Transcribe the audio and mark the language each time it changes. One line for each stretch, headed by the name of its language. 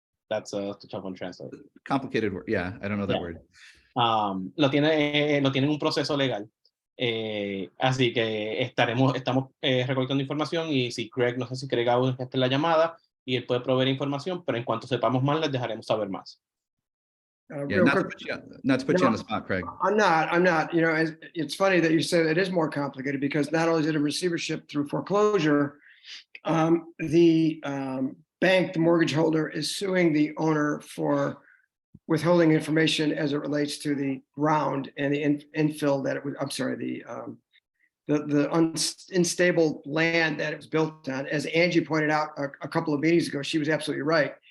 English: That's a tough one to translate. Complicated word. Yeah, I don't know that word.
Spanish: Lo tiene en un proceso legal. Así que estamos recolectando información, y si Craig, no sé si Craig aún está en la llamada y él puede proveer información, pero en cuanto sepamos más les dejaremos saber más.
English: Yeah, not to put you on the spot, Craig. I'm not. It's funny that you say it is more complicated, because not only is it a receivership through foreclosure, the bank, the mortgage holder, is suing the owner for withholding information as it relates to the ground and the infill that it was, I'm sorry, the unstable land that it was built on. As Angie pointed out a couple of meetings ago, she was absolutely right.